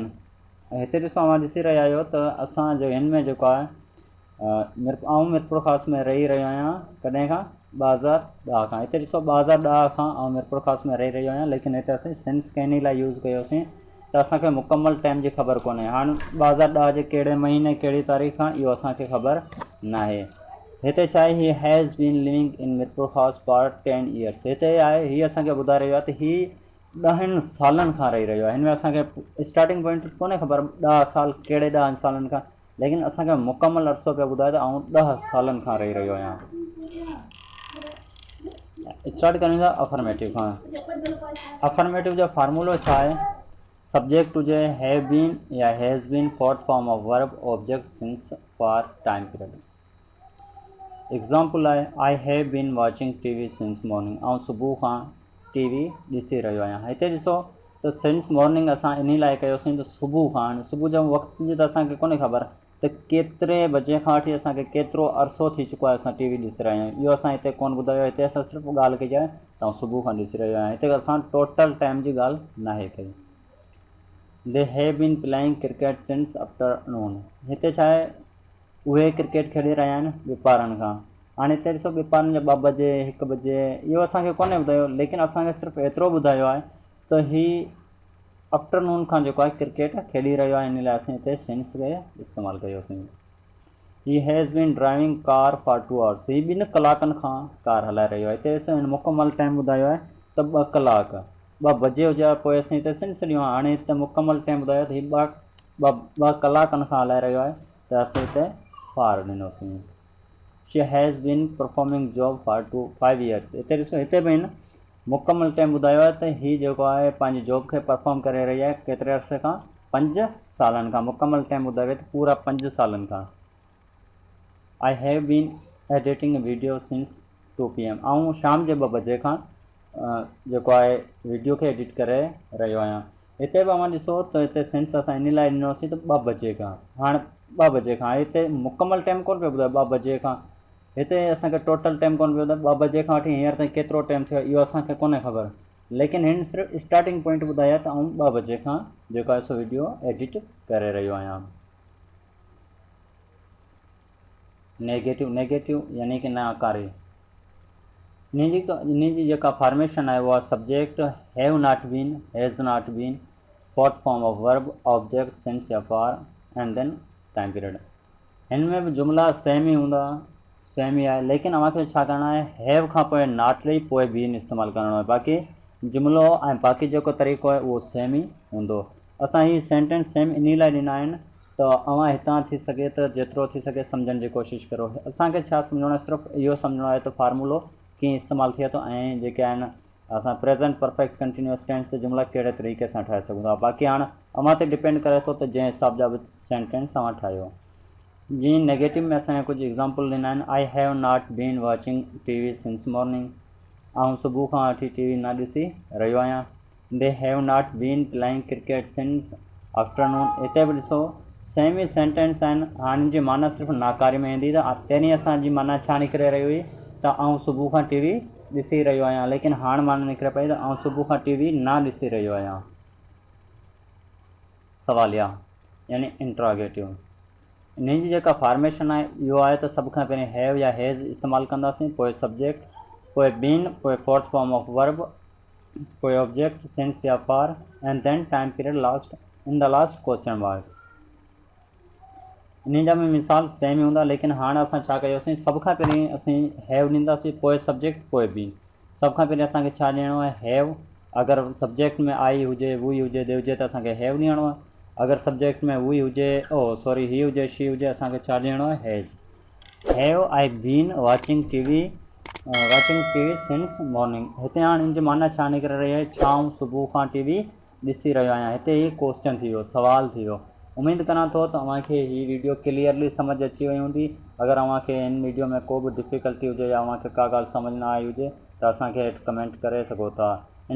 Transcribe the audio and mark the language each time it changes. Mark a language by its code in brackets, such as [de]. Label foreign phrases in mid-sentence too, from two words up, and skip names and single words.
[sd] हिते ॾिसो ॾिसी रहिया आहियो त असांजो हिन में जेको आहे मिरपुर ख़ास में रही रहियो आहियां कॾहिं खां, 2010 खां। हिते ॾिसो 2010 खां मिरपुर ख़ास में रही रहियो आहियां, लेकिन हिते असीं सेंस कंहिं लाइ यूज़ कयोसीं त असांखे मुकमल टाइम जी ख़बर कोन्हे। हाणे 2010 जे कहिड़े महीने कहिड़ी तारीख़ खां इहो असांखे ख़बर न आहे। हिते छा आहे, [en] He has been living in Mirpur Khas for 10 years. [sd] हिते आहे हीअ असांखे ॿुधाए रहियो आहे त हीअ 10 सालनि खां रही रहियो आहे। हिन में असांखे [en] starting point [sd] कोन्हे ख़बर 10 साल कहिड़े 10 सालनि खां, लेकिन असांखे मुकमल अरसो पियो ॿुधाए त आउं 10 सालनि खां रही रहियो आहियां। स्टार्ट कयूं था अफर्मेटिव खां। [en] अफर्मेटिव [sd] जो फार्मूलो छा आहे, [en] सब्जेक्ट हुजे have been या has been, fourth form of verb, object since for time period. एग्ज़ाम्पल आहे I have been watching TV since morning. [sd] ऐं सुबुह खां TV ॾिसी रहियो आहियां। हिते ॾिसो त [en] since morning [sd] असां इन लाइ कयोसीं त सुबुह खां, हाणे सुबुह जो वक़्त जी त असांखे कोन्हे ख़बर त केतिरे बजे खां वठी असांखे केतिरो अरसो थी चुको आहे असां TV ॾिसी रहिया आहियूं, इहो असां हिते कोन ॿुधायो। हिते असां सिर्फ़ु ॻाल्हि कई आहे त आउं सुबुह खां ॾिसी रहियो आहियां। हिते असां टोटल टाइम जी ॻाल्हि न आहे कई। [en] They have been playing cricket since afternoon. [sd] हिते छा आहे, उहे क्रिकेट खेॾी रहिया आहिनि ॿिपारनि खां। हाणे हिते ॾिसो ॿिपारनि जा 2 बजे 1 बजे इहो असांखे कोन्हे ॿुधायो, लेकिन असांखे सिर्फ़ु एतिरो ॿुधायो आहे त हीअ आफ्टरनून खां जेको आहे क्रिकेट खेॾी रहियो आहे, इन लाइ असीं हिते सिंस खे इस्तेमालु कयोसीं। [en] He has been driving car for 2 hours. [sd] हीअ 2 कलाकनि खां कार हलाए रहियो आहे। हिते असां मुकमल टाइम ॿुधायो आहे त 2 कलाक, 2 बजे हुजे हा पोइ असीं हिते सिंस ॾियूं। हाणे हिते मुकमल टाइम ॿुधायो त हीअ 2 कलाकनि खां हलाए रहियो आहे, त असीं हिते फार ॾिनोसीं। [en] She has been performing job for 5 years. [sd] हिते ॾिसो हिते बि मुकमल टाइम ॿुधायो आहे त हीअ जेको आहे पंहिंजी जॉब खे परफॉर्म करे रही आहे केतिरे अरसे खां, 5 सालनि खां। मुकमल टाइम ॿुधायो त पूरा 5 सालनि खां। [en] I have been editing video since 2 PM. [sd] ऐं शाम जे 2 बजे खां जेको आहे वीडियो खे एडिट करे रहियो आहियां। हिते बि अव्हां ॾिसो त हिते सेंस असां इन लाइ ॾिनोसीं त 2 बजे खां। हाणे 2 बजे खां हिते मुकमल टाइम कोन पियो ॿुधायो 2 बजे खां, हिते असांखे [en] total time [sd] कोन पियो ॿुधायो 2 बजे खां वठी हींअर ताईं केतिरो टाइम थियो इहो असांखे कोन्हे ख़बर, लेकिन हिन सिर्फ़ु [en] starting point [sd] ॿुधाया त आउं 2 बजे खां जेको आहे सो वीडियो एडिट करे रहियो आहियां। नेगेटिव यानी कि नाकारी। इन जी जेका [en] फॉर्मेशन [sd] आहे उहा [en] subject have not been, has not been, fourth form of verb, object since या for, and then time period. [sd] हिन में बि जुमिला सेम ई हूंदा, सेम ई आहे, लेकिन अव्हांखे छा करणो आहे, हैव खां पोइ नॉट ॾेई पोइ बीन इस्तेमालु करणो आहे। बाक़ी जुमिलो ऐं बाक़ी जेको तरीक़ो आहे उहो सेम ई हूंदो। असां हीअ सेंटेंस सेम इन लाइ ॾिना आहिनि त अव्हां हितां थी सघे त जेतिरो थी सघे सम्झण जी कोशिशि करो। असांखे छा सम्झणो आहे, सिर्फ़ु इहो सम्झणो आहे त फार्मूलो कीअं इस्तेमालु थिए थो ऐं जेके आहिनि असां [en] present perfect continuous tense [sd] जा जुमिला कहिड़े तरीक़े सां ठाहे सघूं था। बाक़ी हाणे अव्हां ते डिपेंड करे थो त जंहिं हिसाब जा बि सेंटेंस अव्हां ठाहियो। जीअं नेगेटिव में असांखे कुझु एग्ज़ाम्पल ॾिना आहिनि, [en] I have not been watching TV since morning. [sd] ऐं सुबुह खां वठी TV न ॾिसी रहियो आहियां। [en] They have not been playing cricket since afternoon. [sd] हिते बि ॾिसो सेम ई सेंटेंस आहिनि। हाणे जी माना सिर्फ़ु नाकारी में ईंदी त पहिरीं असांजी माना छा निकिरे रही हुई त आउं सुबुह खां TV ॾिसी रहियो आहियां, लेकिन हाणे माना निकिरे पई त आउं सुबुह खां TV न ॾिसी रहियो आहियां। सवालिया यानी इंट्रोगेटिव। इन जी जेका फॉर्मेशन आहे इहो आहे त सभ खां पहिरीं हैव या हैज़ इस्तेमालु कंदासीं, पोइ सब्जेक्ट, पोइ बीन, पोइ [en] fourth form of verb, [sd] पोइ [en] object since [sd] या [en] for, and then time period last in the last question mark. [sd] इन जा बि मिसाल सेम ई हूंदा, लेकिन हाणे असां छा कयोसीं, सभ खां पहिरीं असीं हैव ॾींदासीं, पोइ सब्जेक्ट, पोइ बीन। सभ खां पहिरीं असांखे छा ॾियणो आहे, हैव। अगरि सब्जेक्ट में आई हुजे, वुई हुजे, दे हुजे त असांखे हैव ॾियणो आहे। अगरि सब्जेक्ट में वुई हुजे, ही हुजे, शी हुजे, असांखे छा ॾियणो आहे, हैज़। [en] Have I been watching TV watching TV since morning. [sd] हिते हाणे हिन जी माना छा निकिरी रही आहे, छाऊं सुबुह खां टीवी ॾिसी रहियो आहियां। हिते ही क्वेश्चन थी वियो, सवाल थी वियो। उमेद करां थो तव्हांखे हीअ वीडियो क्लियरली सम्झ अची वई हूंदी। अगरि तव्हांखे हिन वीडियो में को बि डिफ़िकल्टी हुजे या तव्हांखे का ॻाल्हि सम्झ न आई हुजे त असांखे हेठि कमेंट करे सघो था।